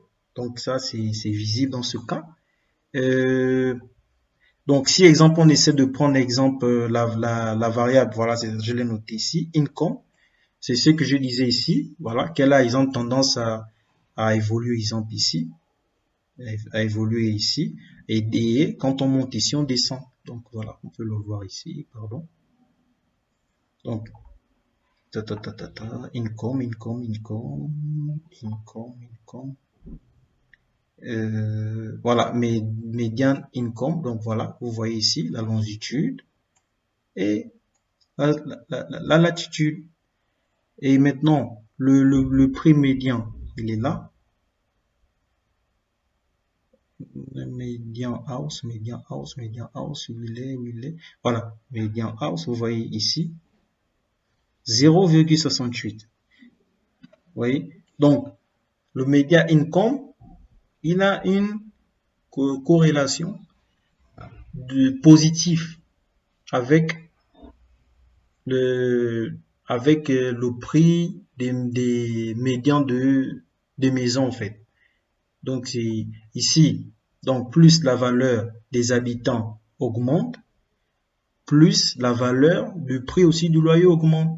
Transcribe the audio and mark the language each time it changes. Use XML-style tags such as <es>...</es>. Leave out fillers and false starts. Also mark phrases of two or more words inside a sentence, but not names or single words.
<fr>Donc ça, c'est visible dans ce cas. Donc si exemple, on essaie de prendre exemple la variable, voilà, je l'ai noté ici, income, c'est ce que je disais ici, voilà, qu'elle a, ils ont tendance à évoluer, exemple ici, à évoluer ici, et quand on monte ici, on descend. Donc voilà, on peut le voir ici, pardon. Donc,</fr> <en>income, income, income, income, income. Voilà, median income,</en> <fr>donc voilà, vous voyez ici la longitude et la latitude. Et maintenant, le prix médian, il est là.</fr> <en>Median house, median house, median house,</en> <fr>où il est. Voilà,</fr> <en>median house,</en> <fr>vous voyez ici, 0,68. Vous voyez? Donc, le</fr> <en>median income,</en> <fr>il a une corrélation de positif avec le prix des médians des maisons en fait. Donc c'est ici, donc plus la valeur des habitants augmente, plus la valeur du prix aussi du loyer augmente.</fr>